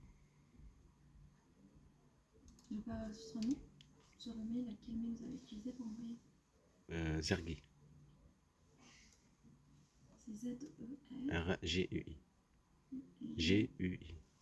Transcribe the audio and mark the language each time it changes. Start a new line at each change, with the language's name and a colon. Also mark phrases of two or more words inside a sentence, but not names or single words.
French: Je n'ai pas reçu son nom. Sur le mail, quel mail vous avez utilisé pour envoyer? Zergi. C'est Z-E-R. R-G-U-I. G-U-I.